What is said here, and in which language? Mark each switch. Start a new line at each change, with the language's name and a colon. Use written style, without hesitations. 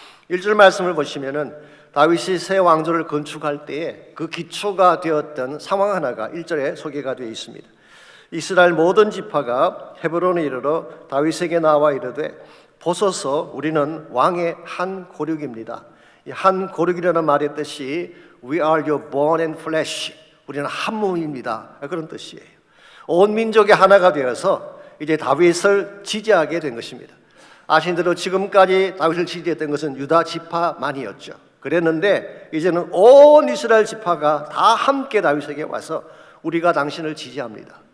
Korean: 1절 말씀을 보시면은 다윗이 새 왕조를 건축할 때에 그 기초가 되었던 상황 하나가 1절에 소개가 되어 있습니다. 이스라엘 모든 지파가 헤브론에 이르러 다윗에게 나와 이르되 보소서 우리는 왕의 한 고륙입니다. 이 한 고륙이라는 말의 뜻이
English: We are your bone and flesh.
Korean: 우리는 한 몸입니다. 그런 뜻이에요. 온 민족이 하나가 되어서 이제 다윗을 지지하게 된 것입니다. 아신 대로 지금까지 다윗을 지지했던 것은 유다 지파만이었죠. 그랬는데 이제는 온 이스라엘 지파가 다 함께 다윗에게 와서 우리가 당신을 지지합니다.